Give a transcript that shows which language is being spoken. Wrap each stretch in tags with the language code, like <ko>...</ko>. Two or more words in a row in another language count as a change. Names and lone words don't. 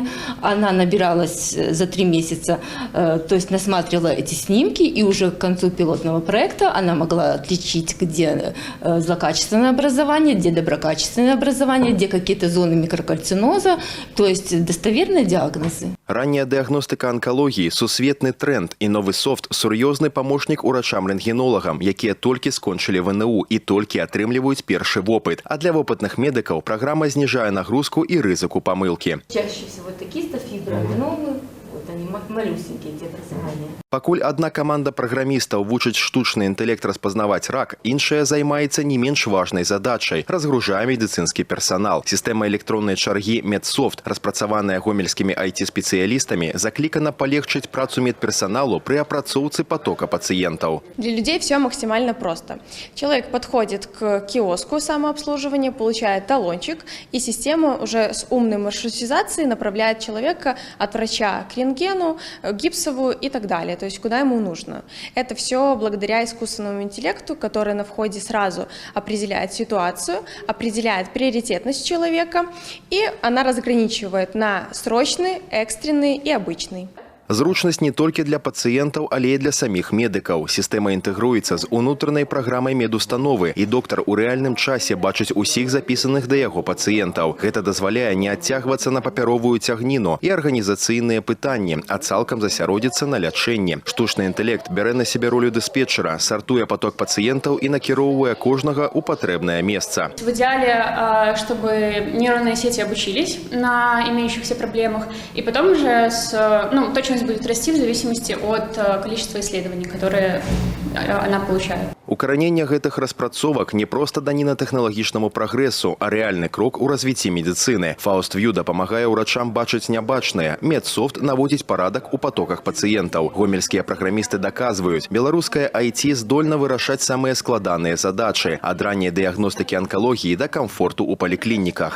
<ru>Она набиралась за 3 месяца, то есть насматривала эти снимки, и уже к концу пилотного проекта она могла отличить, где злокачественное образование, где доброкачественное образование, где какие-то зоны микрокальциноза, то есть достоверные диагнозы.</ru> <be>Ранняя дыягностыка онкологии – сусветны тренд,</be> <ru>и новый</ru> <be>софт – сур'ёзны помощник урачам-рентгенолагам, якія толькі скончылі ВНУ и толькі атрымліваюць першы вопыт.</be> <ru>А для опытных медиков программа снижает нагрузку и</ru> <be>рызыку помылки.</be> <ru>Чаще всего такие фиброаденомы, вот они малюсенькие, эти образования.</ru> <be>Пакуль одна команда праграмістаў вучыць штучны інтэлект распазнаваць рак, іншая займаецца не менш важнай задачай – разгружае медыцынскі персанал. Сістэма электроннай чаргі Медсофт, распрацаваная гомельскімі IT-спецыялістамі, заклікана палегчыць працу медперсаналу пры апрацоўцы</be> <ru>потока пациентов. Для людей все максимально просто. Человек подходит к киоску самообслуживания, получает талончик, и система уже с умной маршрутизацией направляет человека от врача к рентгену, гипсовую и так далее. То есть куда ему нужно. Это все благодаря искусственному интеллекту, который на входе сразу определяет ситуацию, определяет приоритетность человека, и она разграничивает на срочный, экстренный и обычный.</ru> <be>Зручнасць не толькі для пацыентаў, але і для саміх медыкаў. Сістэма інтэгруецца з унутранай праграмай медустановы, і доктар у рэальным часе бачыць усіх запісаных да яго пацыентаў. Гэта дазваляе не адцягвацца на папяровую цягніну і арганізацыйныя пытанні, а цалкам засяродзіцца на лячэнні. Штучны інтэлект бярэ на сябе ролю дыспетчера, сартуе поток пацыентаў і накіроўвае кожнага ў патрэбнае месца.</be> <ru>В идеале, чтобы нейронные сети обучились на имеющихся проблемах, и потом уже точность будет расти в зависимости от количества исследований, которые она получает.</ru> <be>Укараненне гэтых распрацовак не проста даніна тэхналагічнаму прагрэсу, а рэальны крок у развіцці медыцыны. FaustView дапамагае ўрачам бачыць нябачнае. Медсофт наводзіць парадак у потоках пацыентаў. Гомельскія праграмісты даказваюць, беларуская IT здольна вырашаць самыя складаныя задачы, ад ранняй дыягностыкі онкалогіі да камфорту ў паліклініках.</be>